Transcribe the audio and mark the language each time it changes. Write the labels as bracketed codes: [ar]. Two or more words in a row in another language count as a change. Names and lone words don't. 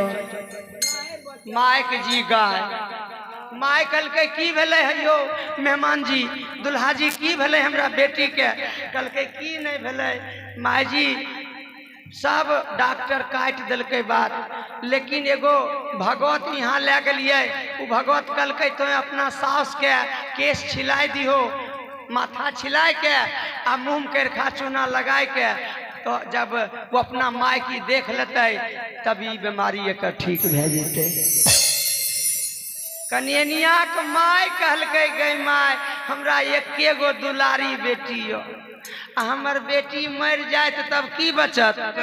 [anp] माय के जी गाय, माय कहलकै की भेलै हयो मेहमान जी, दुल्हा जी की भेलै हमरा बेटी के? कहलकै की नहीं भेलै माय जी, सब डॉक्टर काट दिलकै बात, लेकिन एगो भगवत यहाँ ले गलिए, उ भगवत कहलकै तो अपना सास के केस छिलाई दिहो, माथा छिलाई के आ मुँह कर खा चूना लगाए के, तो जब वो अपना माय की देख लेते तभी बीमारी एक ठीक भे जेते। कन्हैया के माय कहलकै गई माय हमरा एके गो दुलारी बेटी हो, हमर बेटी मर जाए तो तब की बचत?